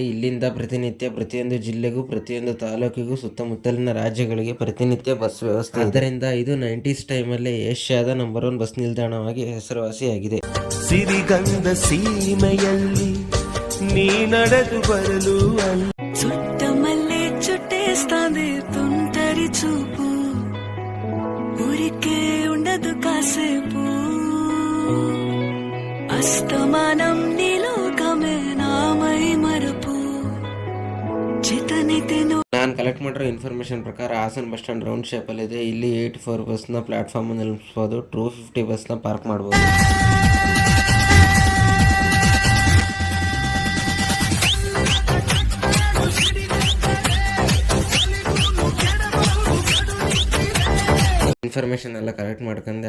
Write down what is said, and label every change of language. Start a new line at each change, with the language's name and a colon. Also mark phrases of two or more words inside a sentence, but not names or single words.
Kannada: ಇಲ್ಲಿಂದ ಪ್ರತಿನಿತ್ಯ ಪ್ರತಿಯೊಂದು ಜಿಲ್ಲೆಗೂ ಪ್ರತಿಯೊಂದು ತಾಲೂಕಿಗೂ ಸುತ್ತಮುತ್ತಲಿನ ರಾಜ್ಯಗಳಿಗೆ ಪ್ರತಿನಿತ್ಯ ಬಸ್ ವ್ಯವಸ್ಥೆ. ಆದ್ದರಿಂದ ಇದು 90s ಟೈಮಲ್ಲೇ ಏಷ್ಯಾದ ನಂಬರ್ 1 ಬಸ್ ನಿಲ್ದಾಣವಾಗಿ ಹೆಸರುವಾಸಿಯಾಗಿದೆ. ಸಿರಿಗಂಧ ಸೀಮೆಯಲ್ಲಿ ನೀ ನಡೆದು ಬರಲು
Telugu: చుట్టమల్లే చుట్టేస్తాంది తుంటరి చూపు ఊరికే ఉండదు కాసేపు అస్తమానం నీలోకమే నామై మరపు చితనితెను.
Kannada: ನಾನು ಕಲೆಕ್ಟ್ ಮಾಡಿರೋ ಇನ್ಫಾರ್ಮೇಶನ್ ಪ್ರಕಾರ ಹಾಸನ್
English: bus stand round shape
Kannada: ಇದೆ. ಇಲ್ಲಿ 84 ಬಸ್ನ ಪ್ಲಾಟ್ಫಾರ್ಮ್ ನಿಲ್ಲಿಸಬಹುದು. 250 ಬಸ್ನ ಪಾರ್ಕ್ ಮಾಡಬಹುದು. ಇನ್ಫಾರ್ಮೇಶನ್ ಎಲ್ಲ ಕಲೆಕ್ಟ್ ಮಾಡ್ಕೊಂಡೆ.